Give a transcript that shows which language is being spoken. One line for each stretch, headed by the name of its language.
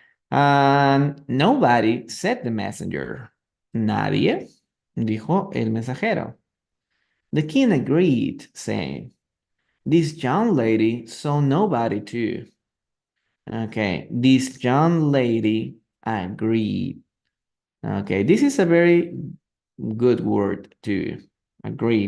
English: And nobody, said the messenger.
Spanish: Nadie, dijo el mensajero.
English: The king agreed, saying, this young lady saw nobody too. Okay, this young lady agreed. Okay, this is a very good word too. Agree.